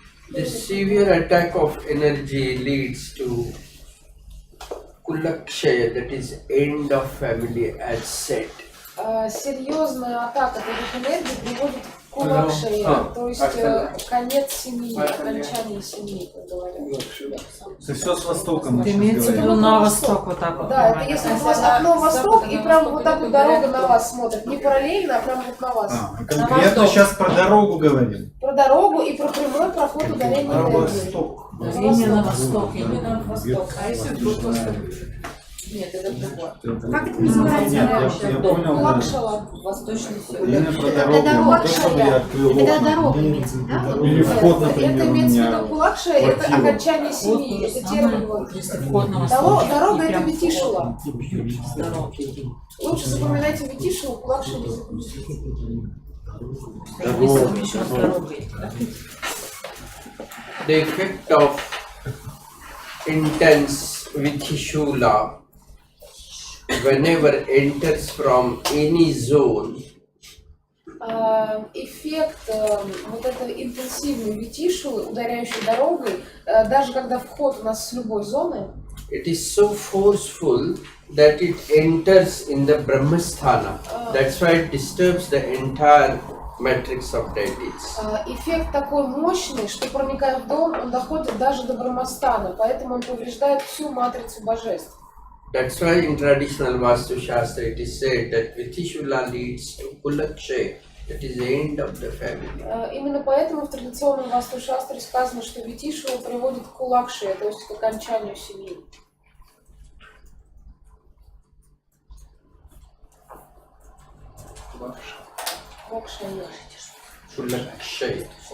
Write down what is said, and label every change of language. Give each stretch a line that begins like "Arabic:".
English: The severe attack of energy leads to Kulakshaya, that is end of family as said.
Russian: Серьезная атака таких энергий приводит к кулакшее, то есть конец семьи, окончание семьи, как говорят. Это все с Востоком. Ты имеется в виду на восток вот так вот? Да, это если у вас окно в восток, и прямо вот так вот дорога на вас смотрит. Не параллельно, а прямо вот на вас. Конкретно сейчас про дорогу говорим. Про дорогу и про прямой проход ударения энергии. Именно на восток. Именно на восток. А если вдруг восток? Нет, это другое. Как это называется? Я понял. Кулакшала, восточный север. Именно про дорогу. Не то, чтобы я открыл окна. Или вход, например, Это имеется в меня. виду кулакша, это окончание семьи, это термин. Если вход на восток. Дорога это витишула. Здорово. Лучше запоминайте витишулу, кулакша не запоминайте. Если еще раз дорогой.
English: The effect of intense Vitishula whenever enters from any zone,
Russian: эффект вот этой интенсивной витишулы, ударяющей дорогой, даже когда вход у нас с любой зоны,
English: it is so forceful that it enters in the Brahmasthana. That's why it disturbs the entire matrix of deities.
Russian: эффект такой мощный, что проникая в дом, он доходит даже до Брахмастана, поэтому он повреждает всю матрицу божеств.
English: That's why in traditional Vastу-Шастра it is said that Vitishula leads to Kulakshay, that is the end of the family.
Russian: Именно поэтому в традиционном Васту-Шастре сказано, что витишула приводит к кулакше, то есть к окончанию семьи.
English: Kulakshay.